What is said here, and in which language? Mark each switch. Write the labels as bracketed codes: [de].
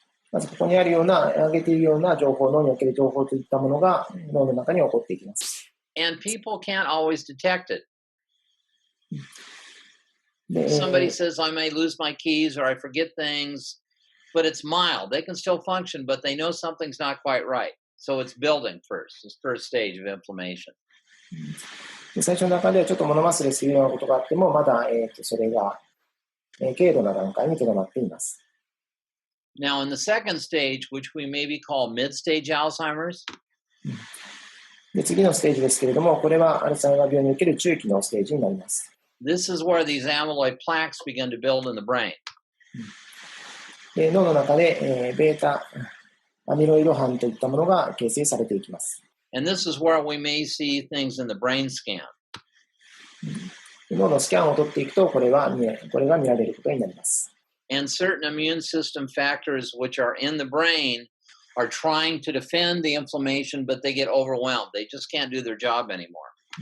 [ja] まずここにあるような、挙げているような情報、脳における情報といったものが脳の中に起こっていきます。 [en] And people can't always detect it. Somebody says, I may lose my keys or I forget things, but it's mild. They can still function, but they know something's not quite right. So it's building first, this first stage of inflammation. [ja] 最初の中ではちょっと物忘れするようなことがあっても、まだ、それが、軽度な段階にとどまっています。 [en] Now, in the second stage, which we maybe call mid-stage Alzheimer's, [ja] で次のステージですけれども、これはアルツハイマー病における中期のステージになります。 [en] this is where these amyloid plaques begin to build in the brain. [ja] で脳の中で、ベータアミロイド斑といったものが形成されていきます。 [en] And this is where we may see things in the brain scan. [ja] 脳のスキャンを取っていくと、これが見られることになります。 [en] And certain immune system factors which are in the brain are trying to defend the inflammation, but they get overwhelmed. They just can't do their job anymore.